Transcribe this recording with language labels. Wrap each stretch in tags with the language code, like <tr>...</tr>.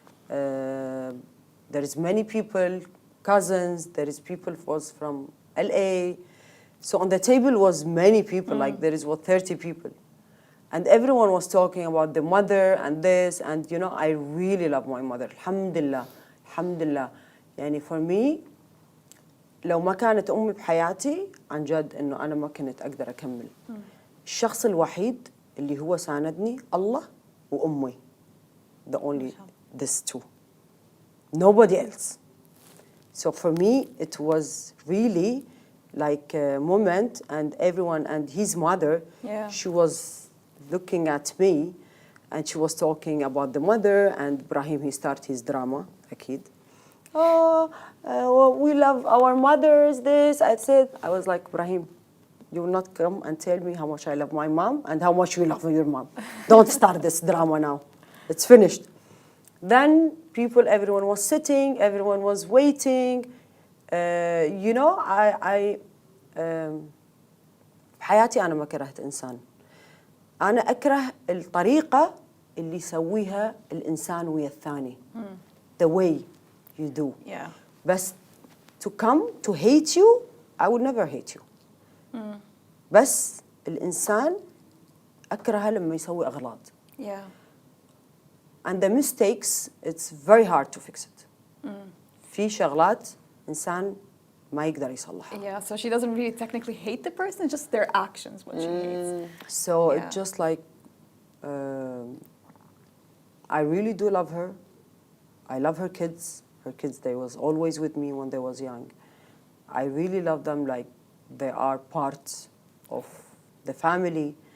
<en>There is many people, cousins. There is people was from LA. So on the table was many people. Like there is 30 people, and everyone was talking about the mother and this. And you know, I really love my mother.</en> <ar>Alhamdulillah, alhamdulillah. يعني</ar> <en>for me,</en> <ar>لو ما كانت أمي بحياتي عن جد إنه أنا ما كنت أقدر أكمل. الشخص الوحيد اللي هو ساندني الله وأمي.</ar> <en>The only these two. Nobody else. So for me, it was really like a moment, and everyone, and his mother, Yeah. she was looking at me, and she was talking about the mother, and Ibrahim, he started his drama, akid. Oh, well, we love our mothers, this. I was like, Ibrahim, you will not come and tell me how much I love my mom and how much you love your mom. Don't start this drama now. It's finished. Then everyone was sitting, everyone was waiting. You know,</en> <ar>في حياتي أنا ما كرهت إنسان. أنا أكره الطريقة اللي يسويها الإنسان ويا الثاني.</ar> <en>The way you do. Yeah.</en> <ar>بس</ar> <en>to come to hate you, I would never hate you.</en> <ar>بس الإنسان أكرهه لما يسوي أغلاط.</ar> <en>Yeah. And the mistakes, it's very hard to fix it.</en> <ar>في شغلات إنسان ما يقدر يصلحها.</ar> <en>Yeah, so she doesn't really technically hate the person, just their actions, what she hates. So Yeah. it's just like, I really do love her. I love her kids. Her kids, they was always with me when they was young. I really love them like they are part of the family.</en>